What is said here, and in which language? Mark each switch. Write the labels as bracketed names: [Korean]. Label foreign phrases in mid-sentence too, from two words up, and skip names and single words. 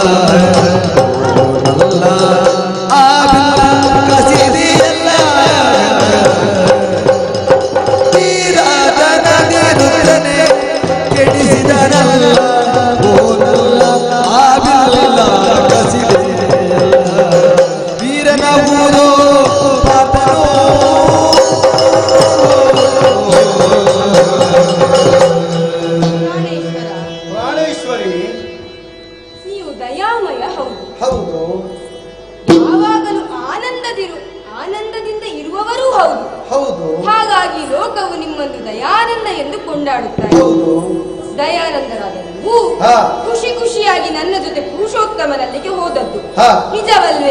[Kannada] ನಲ್ಲ ಆ ಕಸಿದೆಯಲ್ಲ ನೀರಾದ ನದಿ ರುದ್ರನೇ ಕೆಡಿಸಿದನಲ್ಲ ಓ ನಲ್ಲ ಆ ಕಸಿದೆಯಲ್ಲ ವೀರನ ಊರು ಪಾಪನೋ ಪ್ರಾಣೇಶ್ವರಿ, ನೀವು ದಯಾಮಯ ಹೌದು. ಹೌದು. ಯಾವಾಗಲೂ ಆನಂದದಿಂದ ಇರುವವರೂ ಹೌದು. ಹೌದು. ಹಾಗಾಗಿ ಲೋಕವು ನಿಮ್ಮನ್ನು ದಯಾನಂದ ಎಂದು ಕೊಂಡಾಡುತ್ತಾರೆ. ದಯಾನಂದರಾದ ನೀವು ಖುಷಿ ಖುಷಿಯಾಗಿ ನನ್ನ ಜೊತೆ ಪುರುಷೋತ್ತಮನಲ್ಲಿಗೆ ಹೋದದ್ದು ನಿಜವಲ್ವೇ?